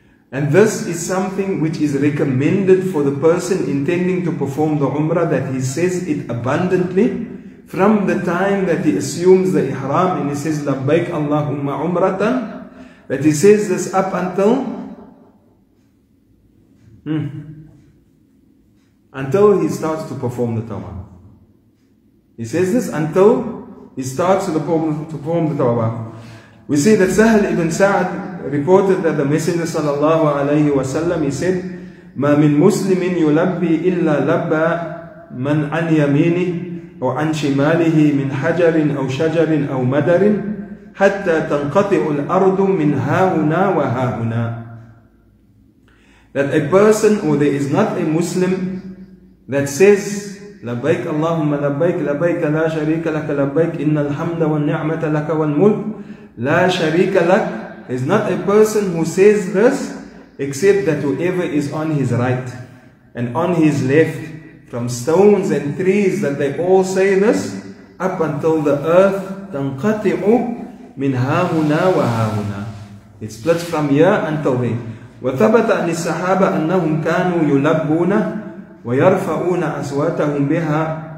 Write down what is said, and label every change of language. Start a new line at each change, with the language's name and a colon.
English: And this is something which is recommended for the person intending to perform the Umrah, that he says it abundantly from the time that he assumes the Ihram, and he says,
Arabic: Labbaik Allahumma Umratan,
English: that he says this up until he starts to perform the Tawaf. He says this until he starts to perform the Tawaf. We see that Sahl ibn Sa'd reported that the Messenger sallallahu alayhi wa sallam, he said,
Arabic: ما من مسلم يلبي إلا لبى من عن يمينه أو عن شماله من حجر أو شجر أو مدر حتى تنقطع الأرض من هاهنا وهاهنا.
English: That a person, or there is not a Muslim that says,
Arabic: لبيك اللهم لبيك لبيك لا شريك لك لبيك إن الحمد والنعمة لك والملك لا شريك لك.
English: There is not a person who says this except that whoever is on his right and on his left, from stones and trees, that they all say this up until the earth
Arabic: تنقطع من هاهنا وهاهنا.
English: It splits from here until there.
Arabic: وثبت عن الصحابة أنهم كانوا يلبون ويرفعون أصواتهم بها.